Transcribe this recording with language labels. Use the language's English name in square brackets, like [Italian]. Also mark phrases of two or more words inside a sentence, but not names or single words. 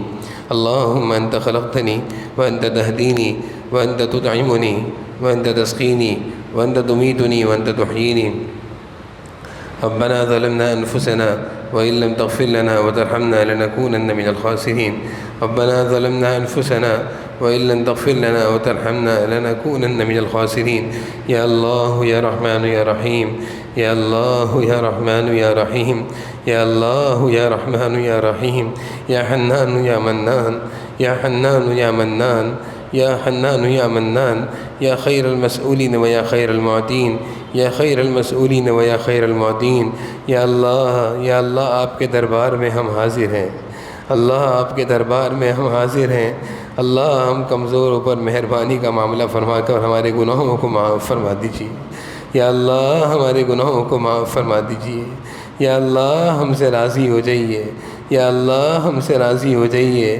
[Arabic] اللہم انت خلقتنی وانت تہدینی وانت تطعمنی وانت تسقینی وانت تمیتنی وانت تحیینی۔ ربنا ظلمنا انفسنا وإن لم تغفر لنا وترحمنا لنكونن من الخاسرين۔ ربنا ظلمنا انفسنا وإن لم تغفر لنا وترحمنا لنكونن من الخاسرين۔ یا اللہ یا رحمن یا رحیم، یا اللہ یا رحمن یا رحیم، یا اللہ یا رحمن یا رحیم، یا حنان یا منان، یا حنان یا منان، یا حنان یا منان، یا خیر المسئولین و یا خیر المعطین، یا خیر المسئولین و یا خیر المعطین۔ [Urdu] یا اللہ آپ کے دربار میں ہم حاضر ہیں، اللہ آپ کے دربار میں ہم حاضر ہیں۔ اللہ ہم کمزوروں پر مہربانی کا معاملہ فرما کر ہمارے گناہوں کو معاف فرما دیجیے۔ یا اللہ ہمارے گناہوں کو معاف فرما دیجیے۔ یا اللہ ہم سے راضی ہو جائیے، یا اللہ ہم سے راضی ہو جائیے۔